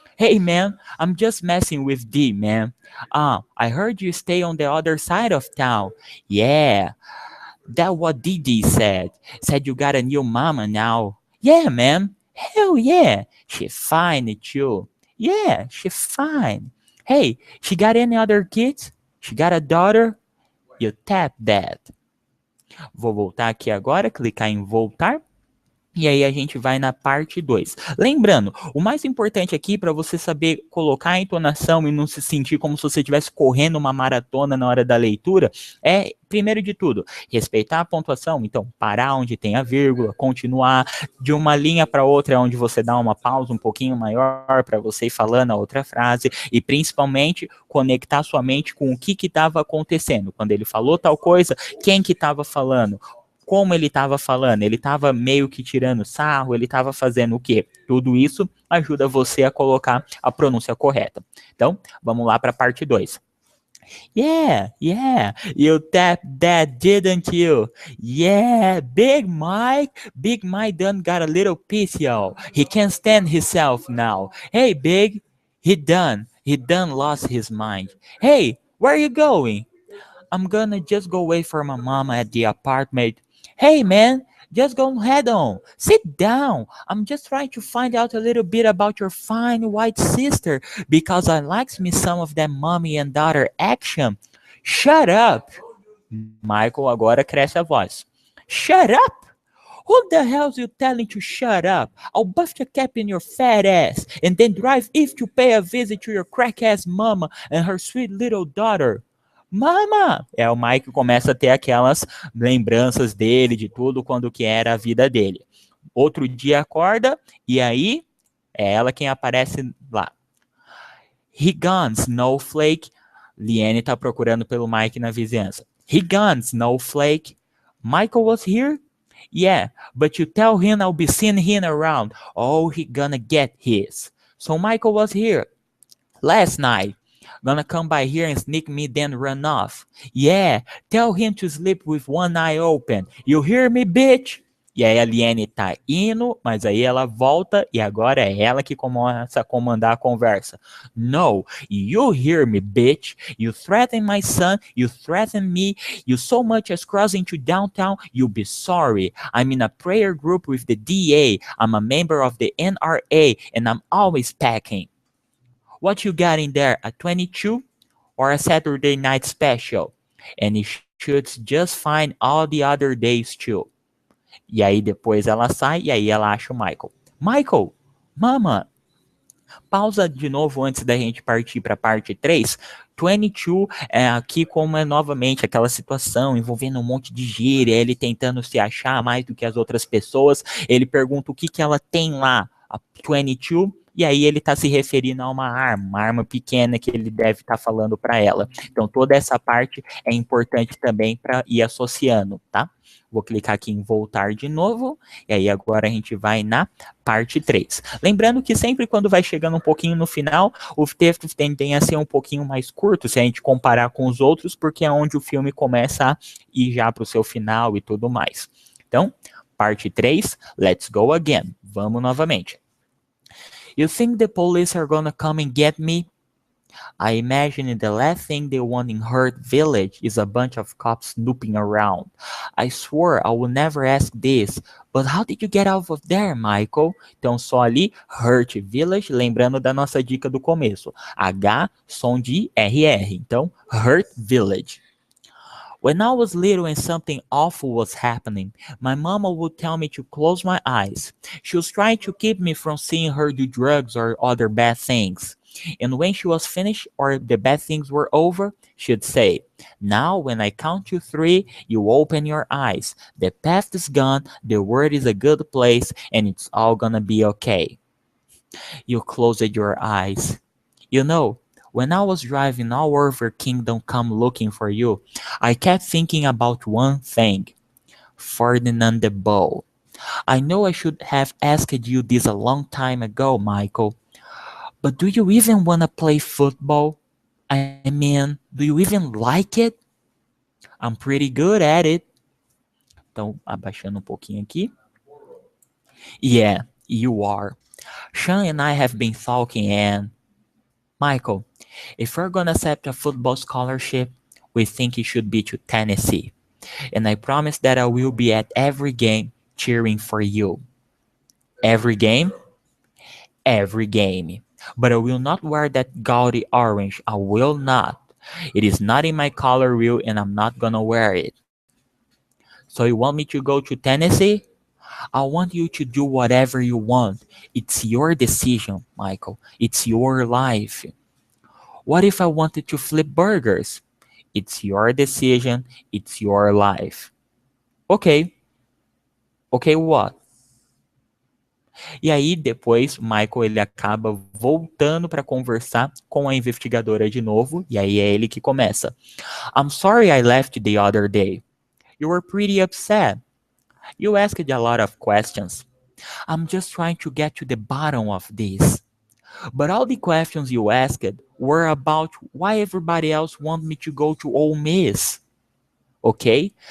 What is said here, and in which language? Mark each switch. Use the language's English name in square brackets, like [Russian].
[English] Hey, man, I'm just messing with D, man. I heard you stay on the other side of town. Yeah, that what Didi said. Said you got a new mama now. Yeah, man. Hell yeah. She fine too. Yeah, she fine. Hey, she got any other kids? She got a daughter? You tap that. [Portuguese] Vou voltar aqui agora, clicar em voltar. E aí a gente vai na parte 2. Lembrando, o mais importante aqui para você saber colocar a entonação e não se sentir como se você estivesse correndo uma maratona na hora da leitura, é, primeiro de tudo, respeitar a pontuação. Então, parar onde tem a vírgula, continuar de uma linha para outra, onde você dá uma pausa um pouquinho maior para você ir falando a outra frase e principalmente conectar sua mente com o que estava acontecendo. Quando ele falou tal coisa, quem que estava falando? Como ele estava falando, ele estava meio que tirando sarro, ele estava fazendo o quê? Tudo isso ajuda você a colocar a pronúncia correta. Então, vamos lá para a parte 2. [English] Yeah, yeah, you tapped that, didn't you? Yeah, Big Mike done got a little piece, y'all. He can't stand himself now. Hey, Big, he done lost his mind. Hey, where are you going? I'm gonna just go wait for my mama at the apartment. Hey, man, just go head on. Sit down. I'm just trying to find out a little bit about your fine white sister because I likes me some of that mommy and daughter action. Shut up. Michael [Portuguese] agora cresce a voz. [English] Shut up. Who the hell's you telling to shut up? I'll bust your cap in your fat ass and then drive if to pay a visit to your crack ass mama and her sweet little daughter. Mama! [Portuguese] É, o Mike começa a ter aquelas lembranças dele, de tudo, quando que era a vida dele. Outro dia acorda, e aí é ela quem aparece lá. [English] He gone, Snowflake. [Portuguese] Liane tá procurando pelo Mike na vizinhança. [English] He gone, Snowflake. Michael was here? Yeah, but you tell him I'll be seeing him around. Oh, he gonna get his. So Michael was here last night. Gonna come by here and sneak me then run off. Yeah, tell him to sleep with one eye open. You hear me, bitch? [Portuguese] E aí a Liane tá indo, mas aí ela volta e agora é ela que começa a comandar a conversa. [English] No, you hear me, bitch. You threaten my son, you threaten me, you so much as crossing to downtown, you'll be sorry. I'm in a prayer group with the DA. I'm a member of the NRA and I'm always packing. What you got in there, a 22 or a Saturday night special? And it shoots just fine all the other days too. [Portuguese] E aí depois ela sai e aí ela acha o Michael. Michael, mama. Pausa de novo antes da gente partir para a parte 3. 22 é aqui como é novamente aquela situação envolvendo um monte de gíria, ele tentando se achar mais do que as outras pessoas. Ele pergunta o que que ela tem lá, a 22, e aí ele está se referindo a uma arma pequena que ele deve estar falando para ela. Então toda essa parte é importante também para ir associando, tá? Vou clicar aqui em voltar de novo, e aí agora a gente vai na parte 3. Lembrando que sempre quando vai chegando um pouquinho no final, os textos tendem a ser um pouquinho mais curtos se a gente comparar com os outros, porque é onde o filme começa a ir já para o seu final e tudo mais. Então, parte 3, [English] let's go again. [Portuguese] Vamos novamente. [English] You think the police are gonna come and get me? I imagine the last thing they want in Hurt Village is a bunch of cops snooping around. I swore I would never ask this, but how did you get out of there, Michael? [Portuguese] Então, só ali, Hurt Village, lembrando da nossa dica do começo. H, som de RR. Então, Hurt Village. [English] When I was little and something awful was happening, my mama would tell me to close my eyes. She was trying to keep me from seeing her do drugs or other bad things. And when she was finished or the bad things were over, she'd say, now when I count to 3, you open your eyes. The past is gone, the world is a good place, and it's all gonna be okay. You closed your eyes. You know, when I was driving all over Kingdom Come looking for you, I kept thinking about one thing. Ferdinand the Bull. I know I should have asked you this a long time ago, Michael. But do you even want to play football? I mean, do you even like it? I'm pretty good at it. [Portuguese] Então, abaixando um pouquinho aqui. [English] Yeah, you are. Sean and I have been talking and... Michael, if we're gonna accept a football scholarship, we think it should be to Tennessee. And I promise that I will be at every game cheering for you. Every game? Every game. But I will not wear that gaudy orange. I will not. It is not in my color wheel and I'm not gonna wear it. So you want me to go to Tennessee? I want you to do whatever you want. It's your decision, Michael. It's your life. What if I wanted to flip burgers? It's your decision. It's your life. Ok. Ok, what? [Portuguese] E aí, depois, Michael ele acaba voltando para conversar com a investigadora de novo, e aí é ele que começa. [English] I'm sorry I left the other day. You were pretty upset. You asked a lot of questions. I'm just trying to get to the bottom of this. But all the questions you asked were about why everybody else want me to go to Ole Miss. Okay?